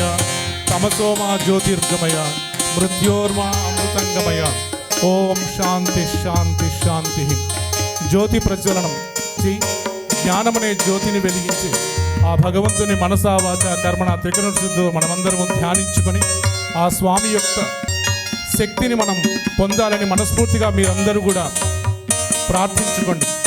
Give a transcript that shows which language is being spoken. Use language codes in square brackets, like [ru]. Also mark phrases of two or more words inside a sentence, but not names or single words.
[sa] तमसोमा ज्योतिर्गमय मृत्योर्मा अमृतंगमय ओम शांति शांति शांति. [te] జ్యోతి ప్రజ్వలనం జ్ఞానమనే జ్యోతిని వెలిగించి ఆ భగవంతుని [sa] మనసా వాచ కర్మణ [te] త్రికరణశుద్ధితో మనమందరము ధ్యానించుకొని ఆ స్వామి యొక్క శక్తిని మనం పొందాలని మనస్ఫూర్తిగా మీరందరూ కూడా ప్రార్థించుకోండి.